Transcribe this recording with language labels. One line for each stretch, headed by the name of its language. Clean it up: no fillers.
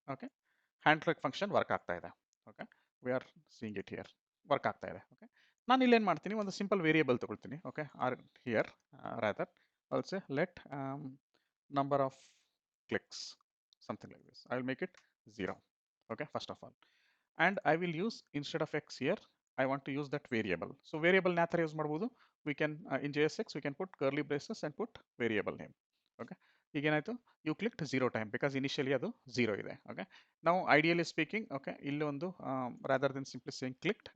English: okay, hand click function work
Kannada: ಆಗ್ತಾ ಇದೆ.
English: Okay, we are seeing it here, work ಆಗ್ತಾ ಇದೆ. Okay,
Kannada: ನಾನು ಇಲ್ಲೇನು ಮಾಡ್ತೀನಿ, ಒಂದು ಸಿಂಪಲ್ ವೇರಿಯೇಬಲ್ ತೊಗೊಳ್ತೀನಿ.
English: Okay, or here rather also let number of clicks something like this. I will make it 0. Okay, first of all, and I will use, instead of x here, I want to use that variable.
Kannada: So variable ನ ಥರ use ಮಾಡ್ಬೋದು.
English: We can in JSX we can put curly braces and put variable name. Okay,
Kannada: ಈಗ ಏನಾಯಿತು,
English: you clicked 0 time because initially
Kannada: ಅದು 0 ಇದೆ.
English: okay, ನಾವು ideally speaking, okay,
Kannada: ಇಲ್ಲಿ ಒಂದು
English: Rather than simply saying clicked.